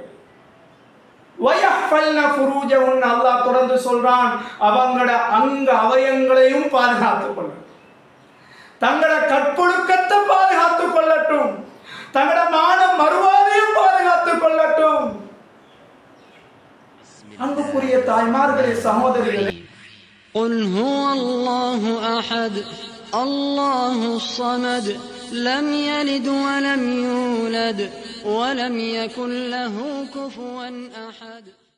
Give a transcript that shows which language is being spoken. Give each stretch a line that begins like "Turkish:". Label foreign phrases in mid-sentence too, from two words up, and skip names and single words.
Arabic: ويحفظن فروجهن,
Tamil: அல்லாஹ் தொடர்ந்து சொல்றான், அவங்களோட அங்க அவயங்களையும் பாதுகாத்துக் கொள்ளட்டும், தங்களோட கற்பொழுக்கத்தை பாதுகாத்துக் கொள்ளட்டும், தங்களோட மான மறுவாதையும் பாதுகாத்துக் கொள்ளட்டும். அன்புக்குரிய தாய்மார்களே, சகோதரிகளே,
Arabic: قل هو الله أحد الله الصمد لم يلد ولم يولد ولم يكن له كفوا أحد.